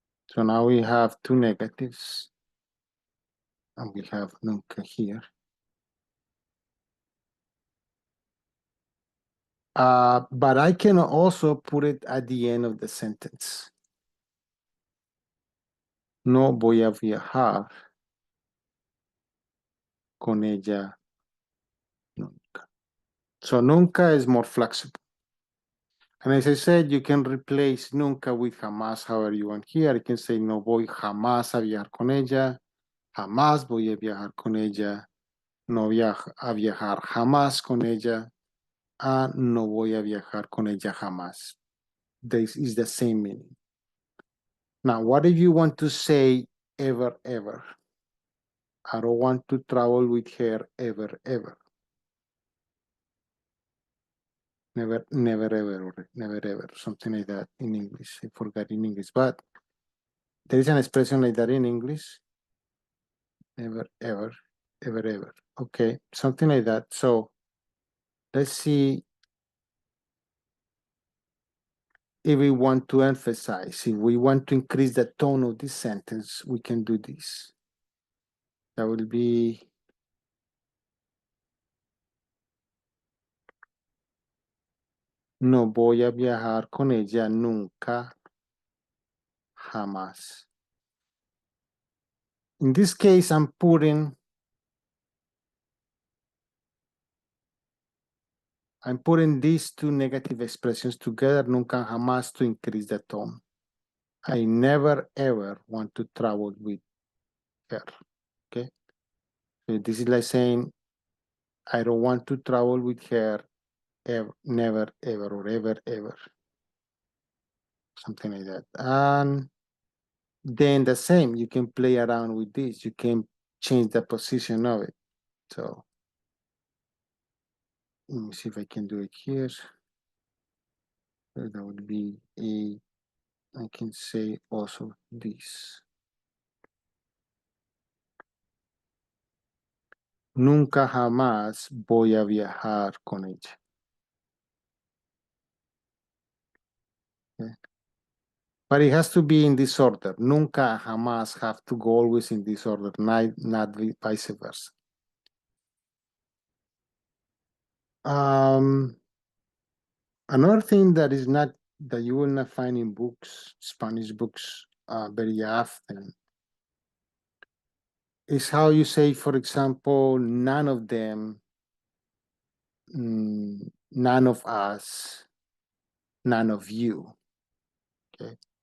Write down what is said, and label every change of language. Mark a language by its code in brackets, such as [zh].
[en] So now we have two negatives. And we have nunca here. But I can also put it at the end of the sentence. [es] No voy a viajar con ella nunca. [en] So nunca is more flexible. And as I said, you can replace nunca with jamás however you want here. You can say [es] no voy jamás a viajar con ella. Jamás voy a viajar con ella. No voy a viajar jamás con ella. No voy a viajar con ella jamás. [en] This is the same meaning. Now, what if you want to say ever, ever? I don't want to travel with her ever, ever. Never, never, ever, or never, ever, something like that in English. I forgot in English, but there is an expression like that in English. Never, ever, ever, ever. Okay, something like that. So let's see if we want to emphasize, if we want to increase the tone of this sentence, we can do this. That will be [es] no voy a viajar con ella nunca, jamás. [en] In this case, I'm putting these two negative expressions together, nunca, jamás, to increase the tone. I never, ever want to travel with her. Okay. So this is like saying, I don't want to travel with her ever, never, ever, or ever, ever. Something like that. And then the same, you can play around with this. You can change the position of it. So let me see if I can do it here. So that would be I can say also this. [es] Nunca jamás voy a viajar con ella. [en] Okay. But it has to be in this order. Nunca jamás have to go always in this order, not vice versa. Another thing that is not that you will not find in books, Spanish books, very often, is how you say, for example, none of them, none of us, none of you. Okay.